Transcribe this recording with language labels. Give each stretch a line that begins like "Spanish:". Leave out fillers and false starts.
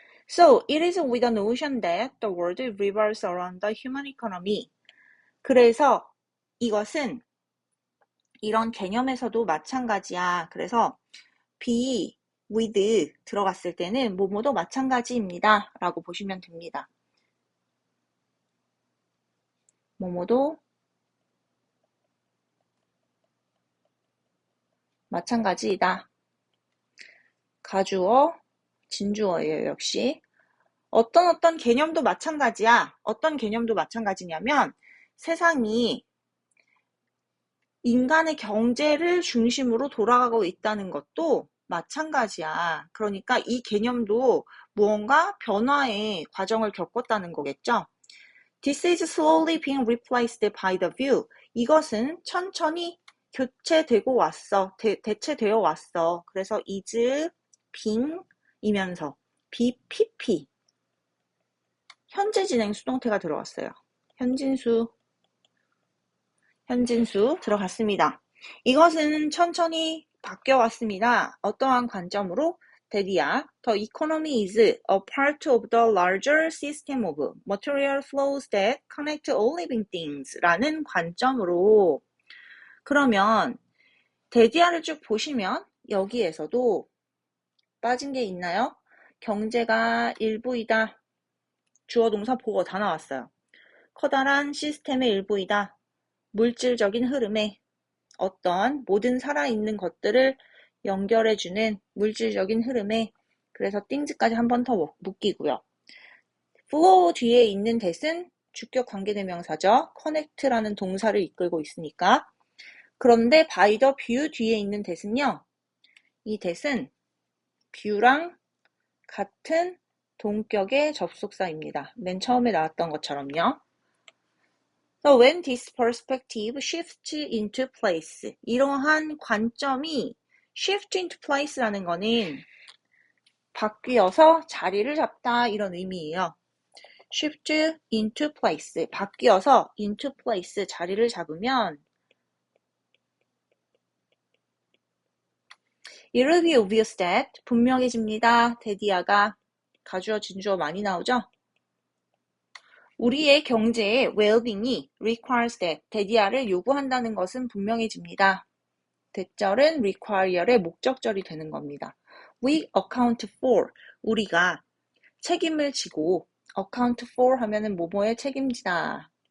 English: So, it is with the notion that the world revolves around the human economy.
Korean: 그래서 이것은 이런 개념에서도 마찬가지야. 그래서 be, with 들어갔을 때는 뭐뭐도 마찬가지입니다. 라고 보시면 됩니다. 뭐뭐도 마찬가지이다. 가주어, 진주어예요. 역시. 어떤 개념도 마찬가지야. 어떤 개념도 마찬가지냐면 세상이 인간의 경제를 중심으로 돌아가고 있다는 것도 마찬가지야. 그러니까 이 개념도 무언가 변화의 과정을 겪었다는 거겠죠.
English: This is slowly being replaced by the view.
Korean: 이것은 천천히 교체되고 왔어. 대체되어 왔어. 그래서 is being이면서 BPP 현재 진행 수동태가 들어왔어요. 현진수 들어갔습니다. 이것은 천천히 바뀌어왔습니다. 어떠한 관점으로?
English: 대디야, the economy is a part of the larger system of material flows that connect all living things 라는 관점으로.
Korean: 그러면 대디야를 쭉 보시면 여기에서도 빠진 게 있나요? 경제가 일부이다. 주어 동사 보고 다 나왔어요. 커다란 시스템의 일부이다. 물질적인 흐름에 어떤 모든 살아있는 것들을 연결해주는 물질적인 흐름에 그래서 things까지 한 번 더 묶이고요. flow 뒤에 있는 that은 주격 관계대명사죠. connect라는 동사를 이끌고 있으니까. 그런데
English: by the view
Korean: 뒤에 있는 that은요. 이 that은 view랑 같은 동격의 접속사입니다. 맨 처음에 나왔던 것처럼요.
English: So when this perspective shifts into place,
Korean: 이러한 관점이
English: shift into place라는 거는
Korean: 바뀌어서 자리를 잡다 이런 의미예요.
English: shift into place,
Korean: 바뀌어서
English: into place,
Korean: 자리를 잡으면
English: it will be obvious that,
Korean: 분명해집니다. 대디아가 가주어 진주어 많이 나오죠? 우리의 경제의 well-being이 requires that, 대디아를 요구한다는 것은 분명해집니다. 대절은 require의 목적절이 되는 겁니다.
English: We account for,
Korean: 우리가 책임을 지고 account for 하면은 뭐뭐에 책임지다.